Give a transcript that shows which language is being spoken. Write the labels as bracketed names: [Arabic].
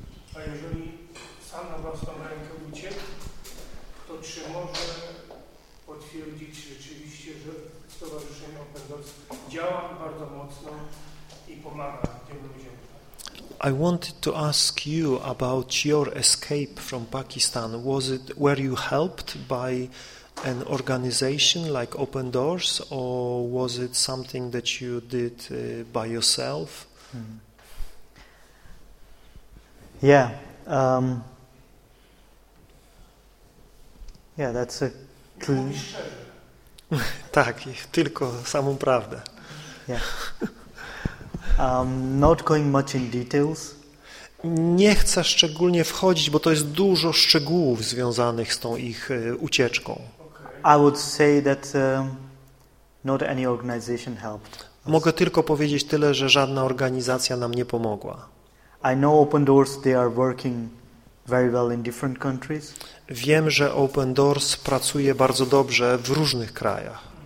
[Polish] Sam na własną rękę uciekł, to czy może potwierdzić rzeczywiście, że Stowarzyszenie Open Doors działa bardzo mocno i pomaga tym ludziom. [English] I wanted to ask you about your escape from Pakistan. Was it, were you helped by an organization like Open Doors, or was it something that you did by yourself? Mm-hmm. Yeah. Yeah, that's a [Polish] tak, tylko samą prawdę. [English] Not going much in details. [Polish] Nie chcę szczególnie wchodzić, bo to jest dużo szczegółów związanych z tą ich ucieczką. [English] I would say that not any organization helped. [Polish] Mogę tylko powiedzieć tyle, że żadna organizacja nam nie pomogła. [English] I know Open Doors, they are working very well in different countries. [Polish] Wiem, że Open Doors pracuje bardzo dobrze w różnych krajach.